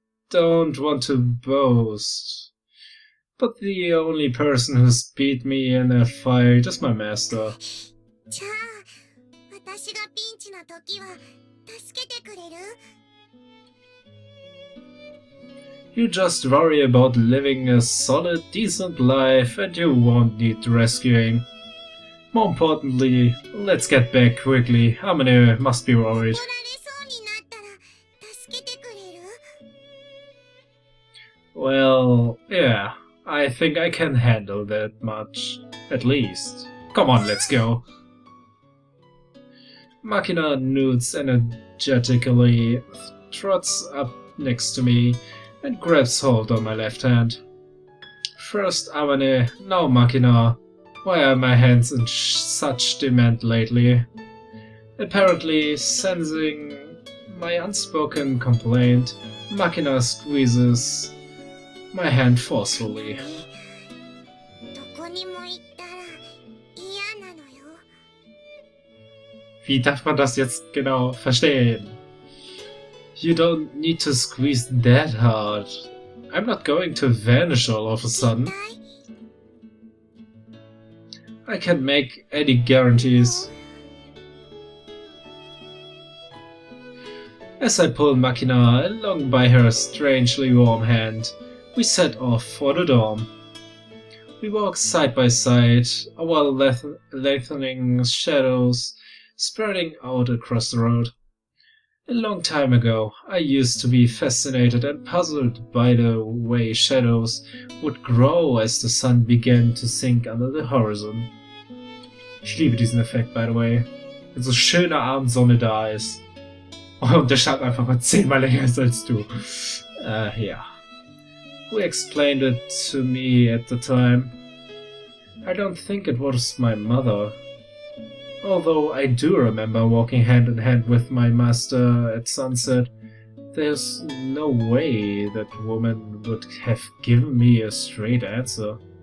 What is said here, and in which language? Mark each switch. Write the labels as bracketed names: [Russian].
[English] Don't want to boast, But the only person who's beat me in a fight is my master. [Japanese] じゃあ、私がピンチな時は助けてくれる？ [English] You just worry about living a solid, decent life and you won't need rescuing. More importantly, let's get back quickly. Amane must be worried. [Japanese] 取られそうになったら助けてくれる？ [English] Well, yeah, I think I can handle that much. At least. Come on, let's go. Makina noots energetically, trots up next to me, and grabs hold on my left hand. First Amane, now Makina. Why are my hands in such demand lately? Apparently, sensing my unspoken complaint, Makina squeezes my hand forcefully. [Japanese] どこにも行ったら嫌なのよ。 [German] Wie darf man das jetzt genau verstehen? [English] You don't need to squeeze that hard. I'm not going to vanish all of a sudden. [Japanese] 絶対 [English] I can't make any guarantees. As I pull Makina along by her strangely warm hand, we set off for the dorm. We walk side by side, our lengthening shadows spreading out across the road. A long time ago, I used to be fascinated and puzzled by the way shadows would grow as the sun began to sink under the horizon. [German] Ich liebe diesen Effekt, [English] by the way. [German] Wenn so schöne Abendsonne da ist. Und der Schatten einfach mal 10-mal länger ist als du. [English] Yeah. Who explained it to me at the time? I don't think it was my mother. Although I do remember walking hand in hand with my master at sunset, there's no way that woman would have given me a straight answer.